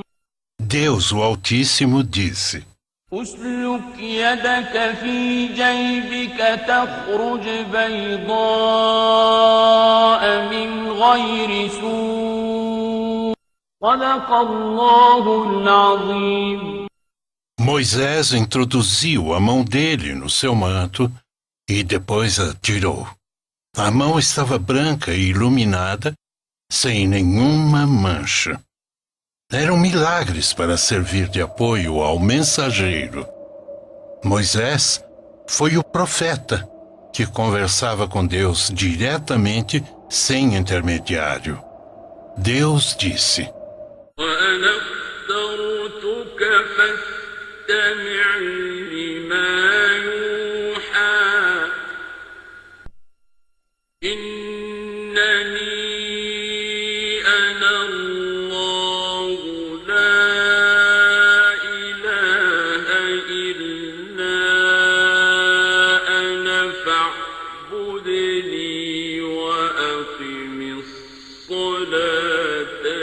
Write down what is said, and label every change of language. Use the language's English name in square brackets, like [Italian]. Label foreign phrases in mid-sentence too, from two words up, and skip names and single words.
[Portuguese] Deus, o Altíssimo, disse: [Arabic] اسلك يدك في جيبك تخرج بيضاء من غير سوء صدق الله العظيم. [Portuguese] Moisés introduziu a mão dele no seu manto e depois a tirou. A mão estava branca e iluminada, sem nenhuma mancha. Eram milagres para servir de apoio ao mensageiro. Moisés foi o profeta que conversava com Deus diretamente, sem intermediário. Deus disse: [Arabic] وأنا اخترتك فاستمع لما يوحى إنني أنا الله لا إله إلا أنا فاعبدني وأقم الصلاة